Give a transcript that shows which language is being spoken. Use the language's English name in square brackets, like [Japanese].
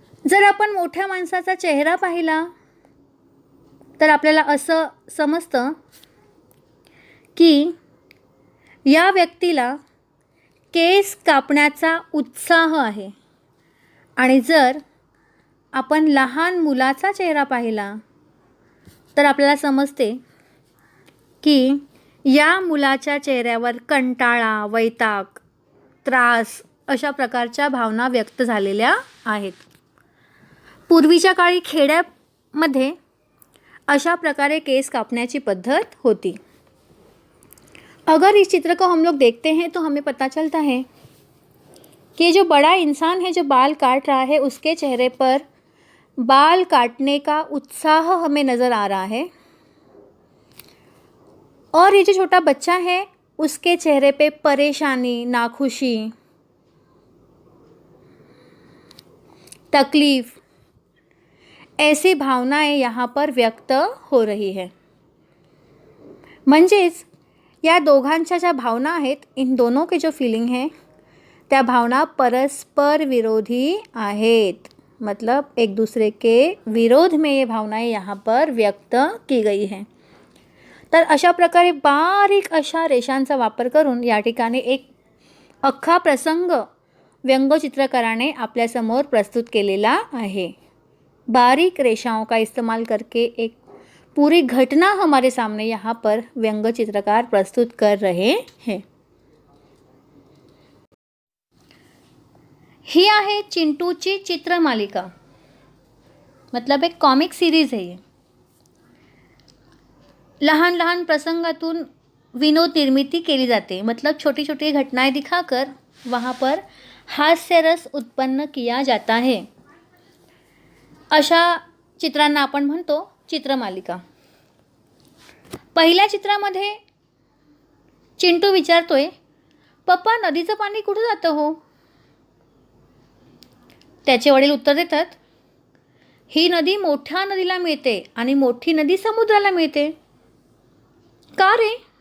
[Marathi] जर आपण मोठ्या माणसाचा चेहरा पाहिला तर आपल्याला असं समजतं की या व्यक्तीला केस कापण्याचा उत्साह आहे, आणि जर आपण लहान मुलाचा चेहरा पाहिला तर आपल्याला समजते की या मुलाच्या चेहऱ्यावर कंटाळा, वैताग, त्रास अशा प्रकारच्या भावना व्यक्त झालेल्या आहेत। पूर्वीच्या काळी खेड्यामध्ये अशा प्रकारे केस काटने पद्धत होती। [Hindi] अगर इस चित्र को हम लोग देखते हैं तो हमें पता चलता है कि जो बड़ा इंसान है जो बाल काट रहा है उसके चेहरे पर बाल काटने का उत्साह हमें नज़र आ रहा है। और ये जो छोटा बच्चा है उसके चेहरे पे परेशानी, नाखुशी, तकलीफ़, ऐसी भावनाएं यहाँ पर व्यक्त हो रही है। [Marathi] म्हणजेच या दोघांच्या ज्या भावना आहेत, [Hindi] इन दोनों के जो फीलिंग है [Marathi] त्या भावना परस्पर विरोधी आहेत। [Hindi] मतलब एक दूसरे के विरोध में ये भावनाएं यहाँ पर व्यक्त की गई हैं। [Marathi] तर अशा प्रकारे बारीक अशा रेषांचा वापर करून या ठिकाणी एक अख्खा प्रसंग व्यंगचित्रकाराने आपल्यासमोर प्रस्तुत केलेला आहे। [Hindi] बारीक रेखाओं का इस्तेमाल करके एक पूरी घटना हमारे सामने यहाँ पर व्यंग चित्रकार प्रस्तुत कर रहे हैं। [Marathi] ही आहे चिंटूची चित्रमालिका, [Hindi] मतलब एक कॉमिक सीरीज है ये। [Marathi] लहान लहान प्रसंगातून विनोद निर्मिती केली जाते, [Hindi] मतलब छोटी छोटी घटनाएं दिखाकर वहाँ पर हास्य रस उत्पन्न किया जाता है। [Marathi] अशा चित्रांना आपण म्हणतो चित्रमालिका। पहिल्या चित्रामध्ये चिंटू विचारतोय, पप्पा नदीचं पाणी कुठे जातं हो? त्याचे वडील उत्तर देतात, ही नदी मोठ्या नदीला मिळते आणि मोठी नदी समुद्राला मिळते। का रे?